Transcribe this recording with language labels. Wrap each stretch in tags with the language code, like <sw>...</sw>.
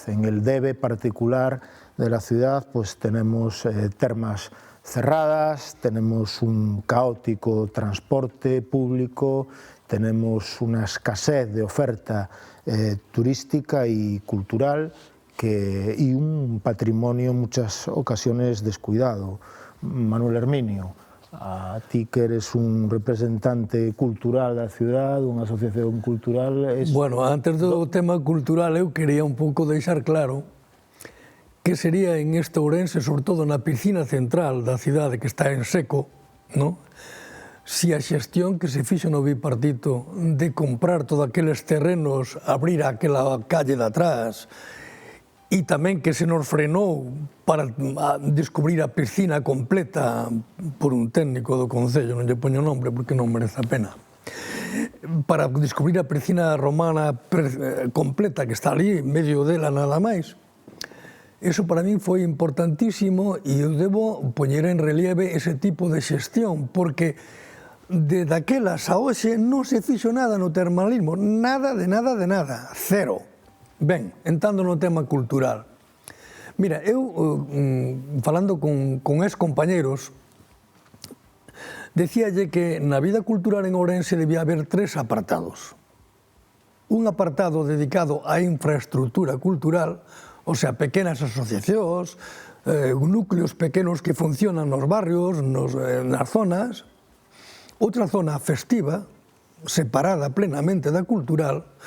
<es>En el debe particular de la ciudad pues tenemos termas cerradas, tenemos un caótico transporte público, tenemos una escasez de oferta turística y cultural y un patrimonio en muchas ocasiones descuidado. Manuel Herminio, a ti que eres un representante cultural da ciudad, unha asociación cultural...</es> <gl>Bueno, antes do tema cultural, eu quería un pouco deixar claro que sería en este Ourense, sobre todo na piscina central da cidade que está en seco, ¿no? Si a xestión que se fixo no bipartito de comprar todos aqueles terrenos, abrir aquela calle de atrás, e tamén que se nos frenou para descubrir a piscina completa por un técnico do Concello, non lle poño nombre porque non merece a pena, para descubrir a piscina romana completa que está ali, en medio dela nada máis. Eso para min foi importantísimo e eu debo poñer en relieve ese tipo de xestión, porque de daquelas a hoxe non se fixo nada no termalismo, nada de nada de nada, cero. Ben, entrando no tema cultural. Mira, eu, falando con ex-compañeros, decíalle que na vida cultural en Ourense debía haber 3 apartados. Un apartado dedicado á infraestructura cultural, o sea, pequenas asociacións, núcleos pequenos que funcionan nos barrios, nas zonas. Outra zona festiva, separada plenamente da cultural.</gl>